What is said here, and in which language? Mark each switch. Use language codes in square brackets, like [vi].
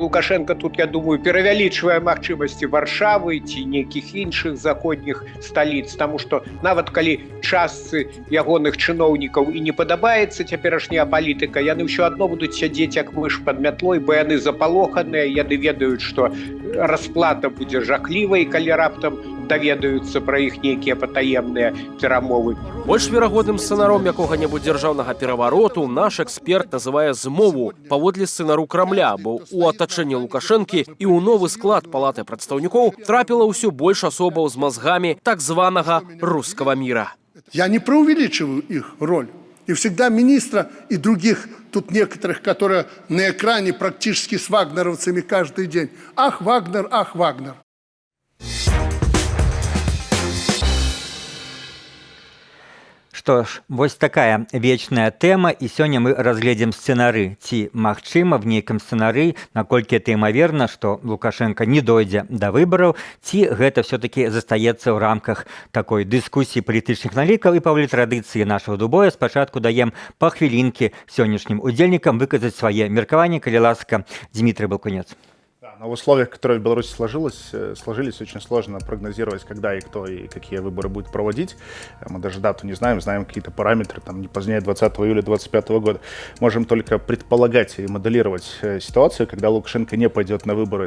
[be] Лукашенко тут, я думаю, перавялічвае магчымасці Варшавы ці нейкіх іншых заходніх сталіц, таму што нават калі частцы ягоных чыноўнікаў і не падабаецца цяперашняя палітыка, яны ўсё адно будуць сядзець як мыш пад мятлой, бо яны запалоханыя, яны ведаюць, што расплата будзе жахлівай, калі раптам даведаюцца пра іх нейкія патаемныя перамовы. Больш верагодным сцэнаром якога-небудзь дзяржаўнага перавароту наш эксперт называе змову паводле сцэнару Крамля, бо у атачэнні Лукашэнкі і ў новы склад палаты прадстаўнікоў трапіла ўсё больш асобаў з мазгамі так званага рускага міра. [ru] Я не преувеличиваю их роль И всегда министра и других, тут некоторых, которые на экране практически с вагнеровцами каждый день. Ах, Вагнер, ах, Вагнер. [be] Што ж, вось такая вечная тэма, і сёння мы разгледзім сцэнары. Ці магчыма в нейкім сцэнары, наколькі это імаверна, што Лукашенко не дойдзе да выбараў, ці гэта ўсё-такі застаецца ў рамках такой дыскусіі палітычных налікаў. І паводле традыцыі нашага дубоя спачатку даем па хвілінкі сённяшнім удзельнікам выказаць свае меркаванні, калі ласка, Дмітрый Балкунец. [ru] Но в условиях, которые в Беларуси сложились, очень сложно прогнозировать, когда и кто и какие выборы будет проводить. Мы даже дату не знаем, знаем какие-то параметры, там не позднее 20 июля 2025 года. Можем только предполагать и моделировать ситуацию, когда Лукашенко не пойдет на выборы.